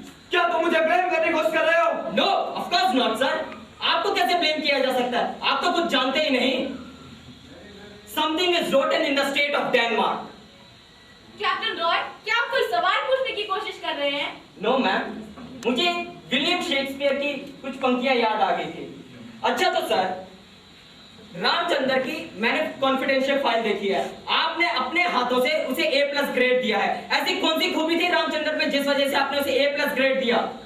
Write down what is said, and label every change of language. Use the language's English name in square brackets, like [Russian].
[Hindi] क्या तुम मुझे ब्लेम करने की कोशिश कर रहे हो? [English] No, of course not, sir. [Hindi] आपको कैसे ब्लेम किया जा सकता है? आप तो कुछ जानते ही नहीं। [English] Something is rotten in the state of Denmark. [Hindi] Captain Roy, क्या आप कोई सवाल पूछने की कोशिश कर रहे हैं? [English] No, ma'am. [Hindi] मुझे विलियम शेक्सपियर की कुछ पंक्तियां याद आ गई थी। अच्छा तो सर, रामचंद्र की मैंने कॉन्फिडेंशियल फाइल देखी है। आपने अपने हाथों से उसे A+ ग्रेड दिया है। ऐसी कौन सी खूबी थी रामचंद्र में जिस वजह से आपने उसे A+ ग्रेड दिया?